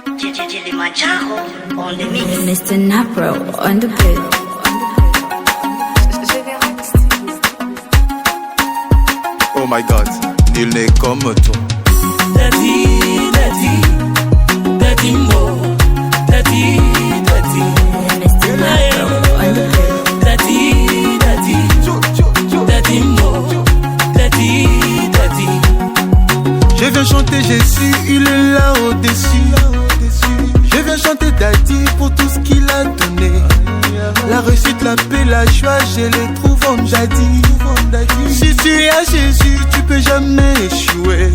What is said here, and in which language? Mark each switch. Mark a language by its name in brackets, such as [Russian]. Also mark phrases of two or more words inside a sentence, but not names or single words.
[English] Mr. Napro on the beat. Oh my God, [French] il n'est comme toi. [English] Daddy, daddy, daddy mo, daddy, daddy. Mr. Napro on the beat. Daddy, daddy, daddy mo, daddy, daddy. [French] Je viens chanter Jésus, il est là au-dessus. Je viens chanter Daddy pour tout ce qu'il a donné. La réussite, la paix, la joie, je les trouve en Daddy. Si tu as Jésus, tu peux jamais échouer.